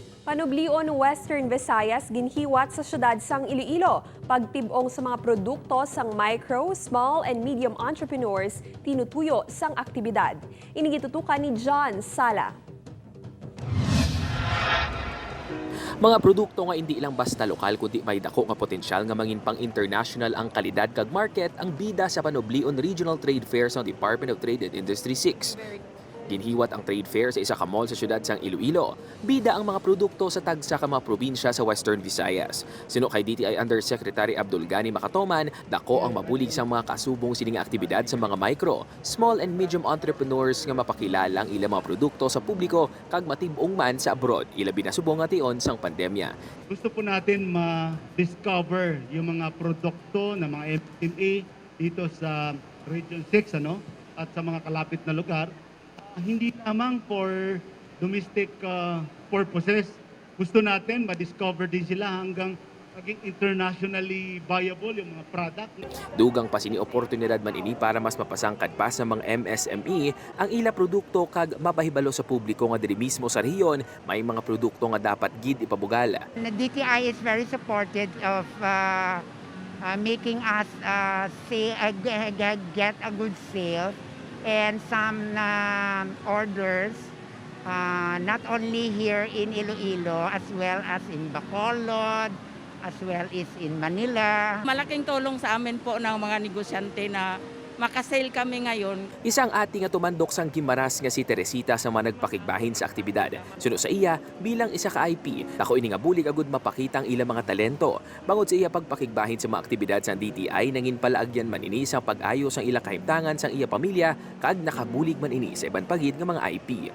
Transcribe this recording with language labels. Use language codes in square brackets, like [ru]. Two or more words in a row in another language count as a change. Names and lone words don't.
[hil] Panublion Western Visayas ginhiwat sa syudad sang Iloilo. Pagtibong sa mga produkto sang micro, [en] small and medium entrepreneurs tinutuyo sang aktibidad. [hil] Inigitutukan ni John Sala. Mga produkto nga hindi ilang basta lokal kundi may dako nga potensyal nga mangin pang international ang kalidad kag market ang bida sa Panublion Regional Trade Fair sa Department of Trade and Industry 6. Ginhiwat ang trade fair sa isa ka mall sa syudad sang Iloilo. Bida ang mga produkto sa tagsa ka mga probinsya sa Western Visayas. Sino kay DTI Undersecretary Abdul Gani Makatoman, dako ang mabulig sang mga kasubong sining aktibidad sa mga micro, [en] small and medium entrepreneurs [hil] nga mapakilala ang ilang mga produkto sa publiko kag matibong man sa abroad, ilabi na subong nga tion sang pandemya. [tl] Gusto po natin ma-discover yung mga produkto ng mga MSME dito sa Region 6 at sa mga kalapit na lugar. Hindi lamang [en] for domestic purposes. [tl] Gusto natin ma-discover din sila hanggang maging [en] internationally viable [tl] yung mga product. [hil] Dugang pa sini oportunidad man ini para mas mapasangkad pa sa mga MSME ang ila produkto kag mapahibalo sa publiko nga diri mismo sa rehiyon may mga produkto nga dapat gid ipabugal. [en] The DTI is very supportive of making us get a good sale and some orders not only here in Iloilo as well as in Bacolod, as well as in Manila. [tl] Malaking tulong sa amin po ng mga negosyante na makasale kami ngayon. [hil] Isang ati nga tumandok sang Gimaras nga si Teresita sa mga nagpakigbahin sa aktibidad. Suno sa iya bilang isa ka IP, ako ini nga bulig agud mapakita ang ilang mga talento. Bangod sa iya pagpakigbahin sa mga aktibidad sa DTI nangin palaagyan man ini sa pag-ayo sang ilang kahimtangan sang iya pamilya kag nakabulig man ini sa iban pagid nga mga IP.